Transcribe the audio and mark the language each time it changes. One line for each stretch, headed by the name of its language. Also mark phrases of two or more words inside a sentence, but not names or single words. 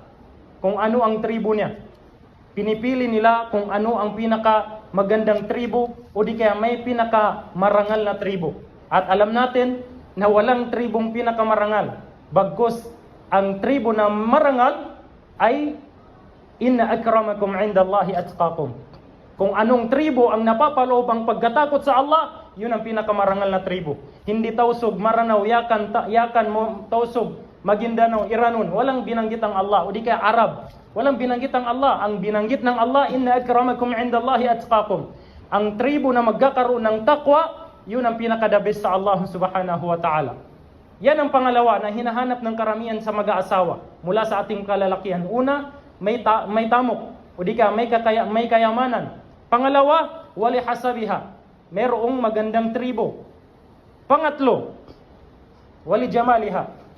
Filipino: Kung ano ang tribo niya. Pinipili nila kung ano ang pinaka magandang tribo o di kaya may pinaka marangal na tribo. At alam natin na walang tribong pinaka marangal. Bagkus ang tribo na marangal ay
Arabic: إن أكرمكم عند الله أتقاكم.
Filipino: Kung anong tribo ang napapaloob ang pagkatakot sa Allah, yun ang pinakamarangal na tribo. Hindi Tausug, Maranao, Yakan mo, Tausug, Maguindanao, Iranon. Walang binanggit ang Allah. O di kaya Arab. Walang binanggit ang Allah. Ang binanggit ng Allah,
Arabic: إن أكرمكم عند الله أتقاكم.
Filipino: Ang tribo na magkakaroon ng takwa, yun ang pinaka-
English: the best
Filipino: sa Allah
Arabic: سبحانه وتعالى.
Filipino: Yan ang pangalawa na hinahanap ng karamihan sa mag-aasawa mula sa ating kalalakihan. Una, may tamok. O di kaya may kayamanan. Pangalawa,
Arabic: ولحسبها.
Filipino: Merong magandang tribo.
Arabic: Pangatlo, ولجمالها.